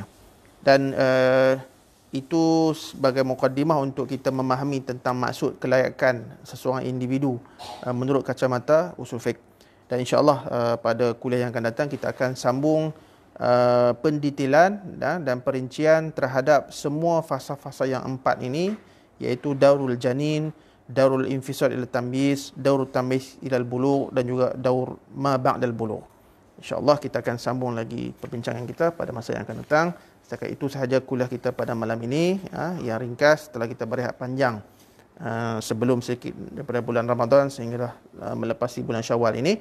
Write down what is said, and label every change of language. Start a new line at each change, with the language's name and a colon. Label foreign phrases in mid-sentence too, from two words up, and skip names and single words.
Malay: Dan itu sebagai mukaddimah untuk kita memahami tentang maksud kelayakan seseorang individu menurut kacamata
Arabic: أصول الفقه.
Malay: Dan
Arabic: إن شاء الله
Malay: pada kuliah yang akan datang kita akan sambung pendetailan dan perincian terhadap semua fasa-fasa yang 4 ini, iaitu
Arabic: دور الجنين، دور الانفصال إلى التمييز، دور التمييز إلى البلوغ
Malay: dan juga
Arabic: دور ما بعد البلوغ. إن شاء الله
Malay: kita akan sambung lagi perbincangan kita pada masa yang akan datang. Setakat itu sahaja kuliah kita pada malam ini, yang ringkas setelah kita berehat panjang sebelum sedikit daripada bulan Ramadan sehinggalah melepasi bulan Syawal ini.